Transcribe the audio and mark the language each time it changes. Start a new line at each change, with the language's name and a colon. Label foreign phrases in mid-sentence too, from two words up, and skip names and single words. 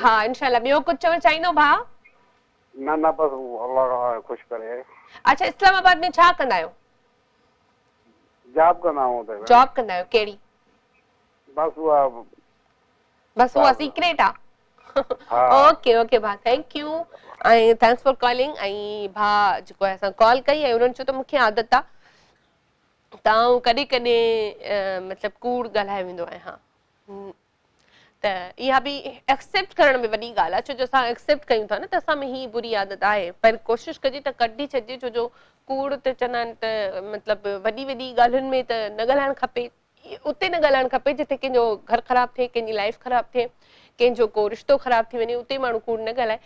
Sindhi: हा
Arabic: إن شاء الله
Sindhi: ॿियो कुझु चवणु चाहींदो भाउ न बसि अल्लाह ख़ुशि करे अच्छा इस्लामाबाद में छा कंदा आहियो जॉब कंदा आहियूं जॉब कंदा आहियो कहिड़ी बस उहा सीक्रेट आहे
English: ok ok
Sindhi: भाउ
English: thank you
Sindhi: ऐं
English: thanks for calling
Sindhi: ऐं भाउ जेको आहे असां कॉल कई ऐं उन्हनि चयो त मूंखे आदत आहे तव्हां कॾहिं कॾहिं मतिलबु कूड़ ॻाल्हाए वेंदो आहे हा त इहा बि एक्सेप्ट करण में वॾी ॻाल्हि आहे छो जो असां एक्सेप्ट कयूं था न त असां में ही बुरी आदत आहे पर कोशिशि कजे त कढी छॾिजे छो जो कूड़ त चवंदा आहिनि त मतिलबु वॾी वॾी ॻाल्हियुनि में त न ॻाल्हाइणु खपे उते न ॻाल्हाइणु खपे जिते कंहिंजो घर ख़राबु थिए, कंहिंजी लाइफ ख़राबु थिए, कंहिंजो को रिश्तो ख़राबु थी वञे, उते माण्हू कूड़ न ॻाल्हाए।